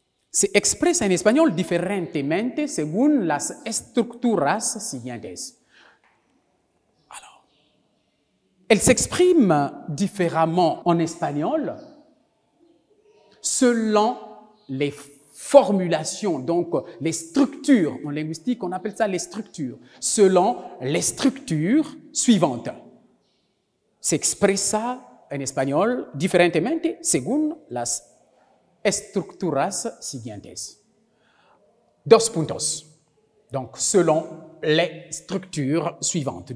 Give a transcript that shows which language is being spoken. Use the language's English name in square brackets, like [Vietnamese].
[Spanish] Se expresa en español diferentemente según las estructuras siguientes. [French] Alors, elle s'exprime différemment en espagnol selon les formulations, donc les structures. En linguistique, on appelle ça les structures. Selon les structures suivantes. [Spanish] Se expresa en español diferentemente según las estructuras siguientes. Dos puntos. [French] Donc, selon les structures suivantes.